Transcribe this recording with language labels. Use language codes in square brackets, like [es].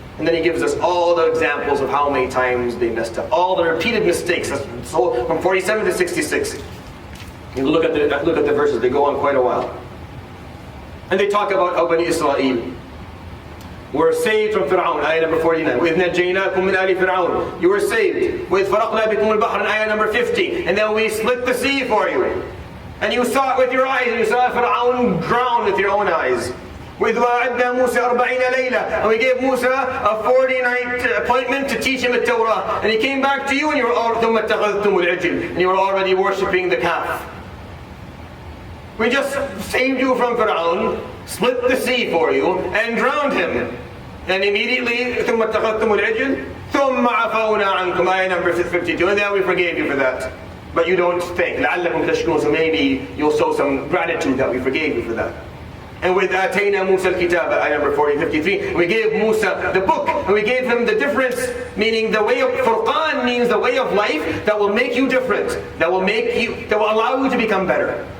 [en] And then He gives us all the examples of how many times they messed up. All the repeated mistakes. So from 47 to 66. You look at the verses, they go on quite a while. And they talk about how Bani Israel were saved from Fir'aun, ayah number 49. [ar] وَإِذْ نَجَّيْنَاكُمْ مِنْ آلِ فِرْعَوْنَ. [en] You were saved. [ar] وَإِذْ فَرَقْنَا بِكُمُ الْبَحْرَ, [en] ayah number 50. And then we split the sea for you. And you saw it with your eyes, and you saw Fir'aun drown with your own eyes. [ar] وَإِذْ وَعَدْنَا مُوسَى 40 لَيْلَةً. [en] And we gave Musa a 40-night appointment to teach him the Torah. And he came back to you, and you were already worshipping the calf. We just saved you from Fir'aun, split the sea for you, and drowned him. And immediately, [ar] ثُمَّ اتَّخَذْتُمُ الْعِجْلَ ثُمَّ عَفَوْنَا عَنْكُمْ, [en] ayah number 52. And then we forgave you for that. But you don't think. [ar] لَعَلَّكُمْ تَشْكُرُونَ, [en] so maybe you'll show some gratitude that we forgave you for that. And with [ar] آتَيْنَا مُوسَى الْكِتَابَ, [en] ayah number 53. We gave Musa the book, and we gave him the difference, meaning the way of Furqan means the way of life that will make you different, that will allow you to become better.